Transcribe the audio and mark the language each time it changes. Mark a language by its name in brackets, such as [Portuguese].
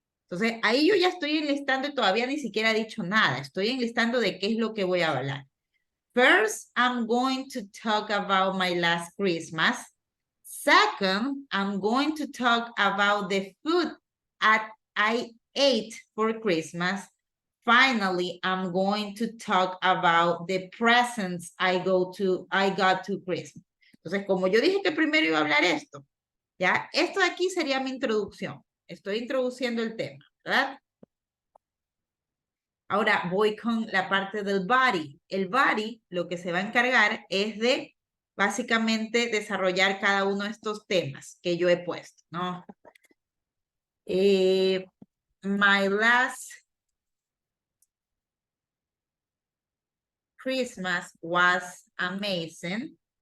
[Spanish] Entonces, ahí yo ya estoy enlistando y todavía ni siquiera he dicho nada. Estoy enlistando de qué es lo que voy a hablar. [English] First, I'm going to talk about my last Christmas. Second, I'm going to talk about the food I ate for Christmas. Finally, I'm going to talk about the presents I got to Christmas. [Spanish] Entonces, como yo dije que primero iba a hablar esto, ya, esto de aquí sería mi introducción. Estoy introduciendo el tema, ¿verdad? Ahora voy con la parte del body. El body lo que se va a encargar es de básicamente desarrollar cada uno de estos temas que yo he puesto, ¿no? [English] My last Christmas was amazing.